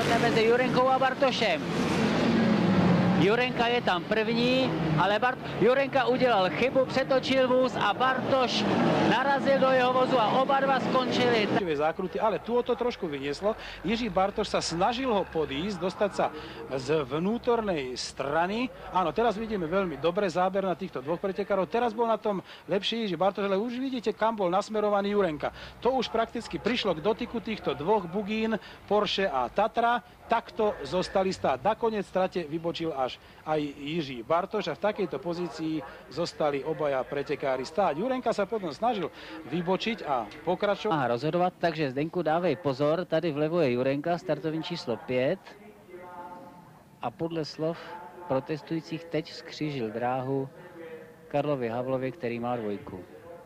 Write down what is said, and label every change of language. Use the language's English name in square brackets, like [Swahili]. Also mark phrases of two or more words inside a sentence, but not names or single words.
[Czech] mezi Jurenkou a Bartošem. Jurenka je tam první, ale Jurenka udělal chybu, přetočil vůz a Bartoš narazil do jeho vozu a oba dva skončili. [Slovak] Zákruty, ale tu to trošku vynieslo. Jiří Bartoš sa snažil ho podísť, dostať sa z vnútornej strany. Áno, teraz vidíme veľmi dobre záber na týchto dvoch pretekárov. Teraz bol na tom lepší Jiří Bartoš, ale už vidíte, kam bol nasmerovaný Jurenka. To už prakticky prišlo k dotyku týchto dvoch bugín, Porsche a Tatra. Takto zostali stáť. Nakoniec strate vybočil až aj Jiří Bartoš a v takejto pozícii zostali obaja pretekári stáť. Jurenka sa potom snažil vybočiť a pokračovať. [Czech] A rozhodovat, takže Zdenku dávej pozor, tady vlevo je Jurenka, startovní číslo 5. A podle slov protestujících teď skřížil dráhu Karlovi Havlovi, který má dvojku.